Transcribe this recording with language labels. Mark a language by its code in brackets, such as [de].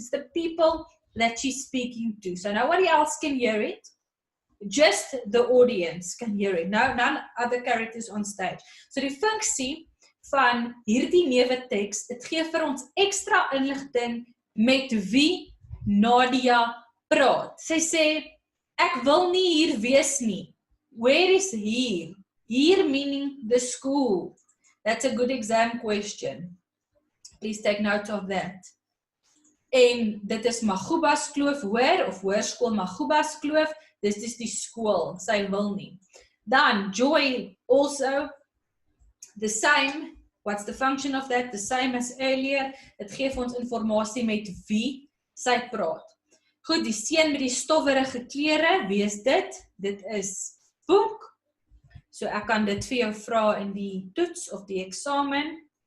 [en] It's the people that she's speaking to. So nobody else can hear it. Just the audience can hear it. No, none other characters on stage. [af] So die funksie van hierdie neuwe teks, dit gee vir ons ekstra inligting met wie Nadia praat. Sy sê, ek wil nie hier wees nie. [en] Where is here? Here meaning the school. That's a good exam question. Please take note of that. [af] En dit is Magubas Kloof, hoor, of hoërskool Magubas Kloof. Dis is die skool, sy wil nie. [en] Dan, Joy, also, the same. What's the function of that? The same as earlier. [af] Het gee vir ons informasie met wie sy praat. Goed, die seun met die stowwerige klere, wie is dit? Dit is Punk. So ek kan dit vir jou vra in die toets of die eksamen.